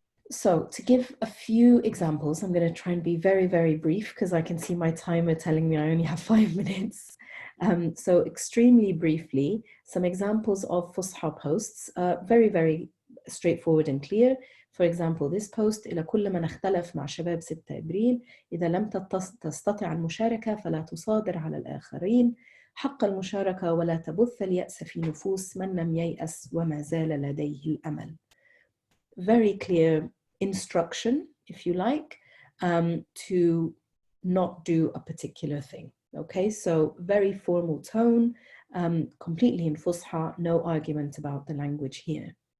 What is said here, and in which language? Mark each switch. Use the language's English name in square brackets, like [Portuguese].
[English] So to give a few examples, I'm going to try and be very, very brief because I can see my timer telling me I only have 5 minutes. So extremely briefly, some examples of fuṣḥá posts, very, very straightforward and clear. For example, this post: [Arabic] إلى كل من اختلف مع شباب 6 إبريل إذا لم تستطع المشاركة فلا تصادر على الآخرين حق المشاركة ولا تبث اليأس في نفوس من لم ييأس وما زال لديه الأمل. [English] Very clear instruction, if you like, to not do a particular thing. Okay, so very formal tone, completely in fuṣḥá, no argument about the language here.